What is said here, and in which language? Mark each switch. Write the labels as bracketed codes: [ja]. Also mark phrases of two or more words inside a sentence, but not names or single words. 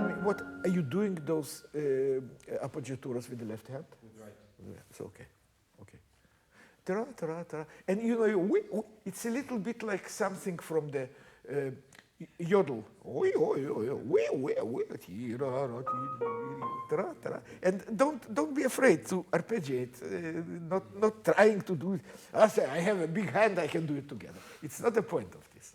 [en] what are you doing those appoggiaturas with the left hand? With right. Yeah, it's okay. Okay. Ta-ra, ta-ra, ta-ra. And you know, it's a little bit like something from the yodel. And don't be afraid to arpeggiate, not trying to do it. I have a big hand, I can do it together. It's not the point of this.